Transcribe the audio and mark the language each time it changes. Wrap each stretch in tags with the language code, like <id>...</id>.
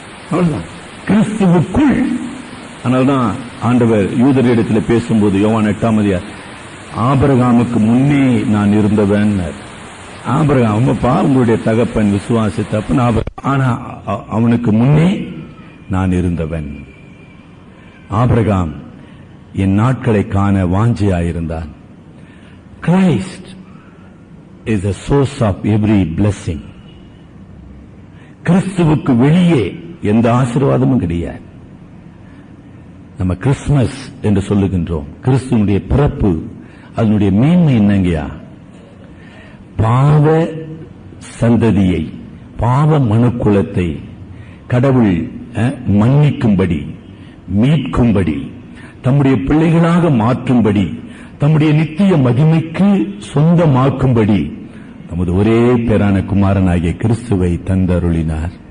<ta>அவ்வளவுதான், கிறிஸ்துவுக்குள். அதனால்தான் ஆண்டவர் யூதரிடத்தில் பேசும்போது யோவான் 8 ஆபிரகாமுக்கு முன்னே நான் இருந்தவன். ஆபிரகாம் உங்களுடைய தகப்பன் விசுவாசித்தப்பன், ஆனா அவனுக்கு முன்னே நான் இருந்தவன். ஆபிரகாம் என் நாட்களை காண வாஞ்சையாயிருந்தான்.</ta> <en>Christ is the source of every blessing.</en> <ta>கிறிஸ்துவுக்கு வெளியே எந்த ஆசீர்வாதமும் கிடையாது. நம்ம கிறிஸ்துமஸ் என்று சொல்லுகின்றோம். கிறிஸ்துவனுடைய பிறப்பு, அதனுடைய மேன்மை என்னங்கயா? பாவ சந்ததியை, பாவ மனுக்குலத்தை கடவுள் மன்னிக்கும்படி, மீட்கும்படி, தம்முடைய பிள்ளைகளாக மாற்றும்படி, தம்முடைய நித்திய மகிமைக்கு சொந்தமாக்கும்படி நமது ஒரே பேரான குமாரனாகிய கிறிஸ்துவை தந்தருளினார்.</ta>